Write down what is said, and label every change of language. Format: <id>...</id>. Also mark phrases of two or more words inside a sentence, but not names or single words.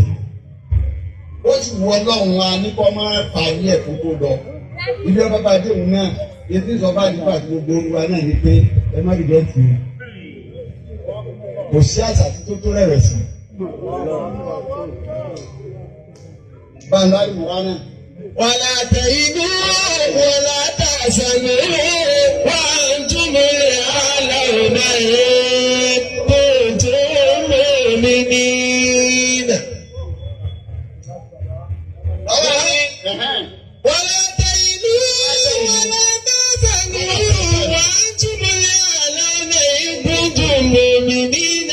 <yo>Ó sì wọ ọlọ́run wa ní kọ́ mọ́ parí ẹ̀ kó tó lọ. Ibi ọba bá dé òun náà, ètò ìsọ̀bá nípa àti gbogbo olúwa náà ni pé ẹ má dìde tì í. Kò sí àṣà tó tó rẹ̀wẹ̀sì. Bàbá ìmọ̀ràn náà.</yo> <ar>ولا تهنوا ولا تحزنوا وأنتم الأعلون إن كنتم مؤمنين. ولا تهنوا ولا تحزنوا وأنتم الأعلون إن كنتم مؤمنين.</ar>